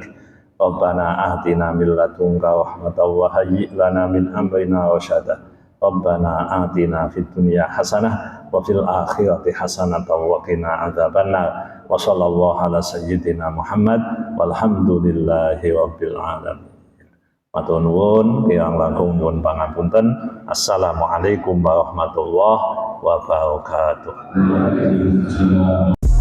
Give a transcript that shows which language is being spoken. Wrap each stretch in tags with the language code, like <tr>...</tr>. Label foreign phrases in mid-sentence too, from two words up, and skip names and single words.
<ar>ربنا آتنا من لدنك رحمة وهيئ لنا من أمرنا رشدا. ربنا آتنا في الدنيا حسنة وفي الآخرة حسنة وقنا عذاب النار. وصلى الله على سيدنا محمد والحمد لله رب العالمين.</ar> <jv>Matur nuwun, kirang langkung nyuwun pangapunten.</jv> <ar>السلام عليكم ورحمة الله وبركاته.</ar>